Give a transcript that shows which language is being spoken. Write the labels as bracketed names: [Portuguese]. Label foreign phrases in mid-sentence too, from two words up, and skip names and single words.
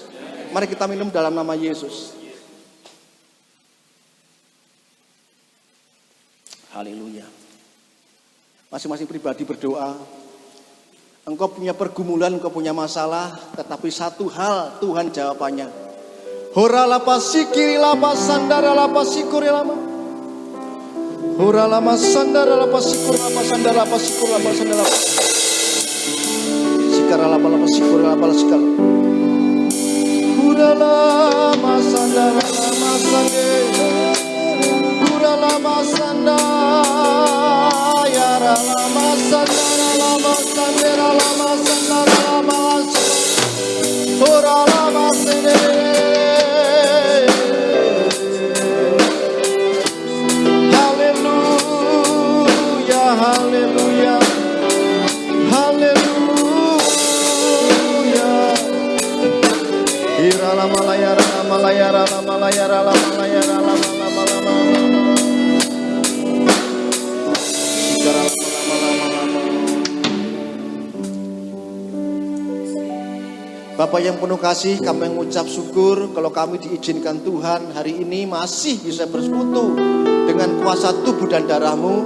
[Indonesian] Mari kita minum dalam nama Yesus. Haleluya. Masing-masing pribadi berdoa. Engkau punya pergumulan, engkau punya masalah, tetapi satu hal Tuhan jawabannya. Hora lapa sikiri lapa sandara lapa sikuri lama. Hora lama sandara lapa sikur lapa sandara lapa sikur lapa sandara lapa. Sikara lapa lapa sikur lapa sikar. Hora lama sandara lama sandara. Hora lama sandara yara lama sandara lama sandara lama sandara lama. Hora lama sandara. Haleluya, haleluya. Irala malayara malayara malayara malayara lama. Bapak yang penuh kasih, kami mengucap syukur kalau kami diizinkan Tuhan hari ini masih bisa bersekutu dengan kuasa tubuh dan darah-Mu.